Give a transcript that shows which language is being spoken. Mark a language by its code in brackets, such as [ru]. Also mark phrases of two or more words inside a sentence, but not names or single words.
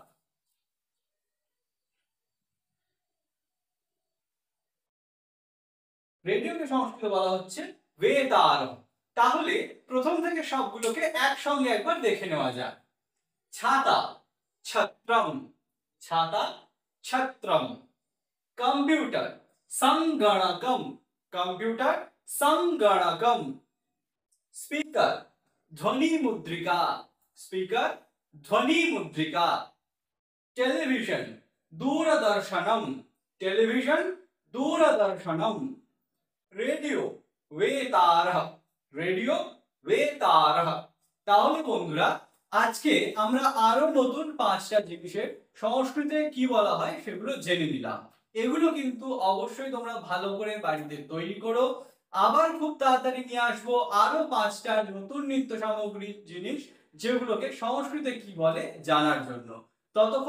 [bn] রেডিওকে সংস্কৃতে বলা হচ্ছে বেতারহ। তাহলে প্রথম থেকে সবগুলোকে একসঙ্গে একবার দেখে নেওয়া যাক। [sa] ছাতা ছত্রম। ছাতা ছত্রম। कंप्यूटर संगणकम। कंप्यूटर संगणकम। स्पीकर ध्वनि मुद्रिका। स्पीकर ध्वनि मुद्रिका। टेलीविजन दूरदर्शनम। टेलीविजन दूरदर्शनम। रेडियो वेतारः। रेडियो वेतारः। [bn] তাহলে বন্ধুরা আজকে আমরা আরো নতুন 5টা জিনিসের সংস্কৃতে কি বলা হয় সেগুলো জেনে নিলাম। এগুলো কিন্তু অবশ্যই তোমরা ভালো করে বাড়িতে তৈরি করো। আবার খুব তাড়াতাড়ি নিয়ে আসবো আরো 5টা নতুন নিত্য সামগ্রী জিনিস যেগুলোকে সংস্কৃতে কি বলে জানার জন্য।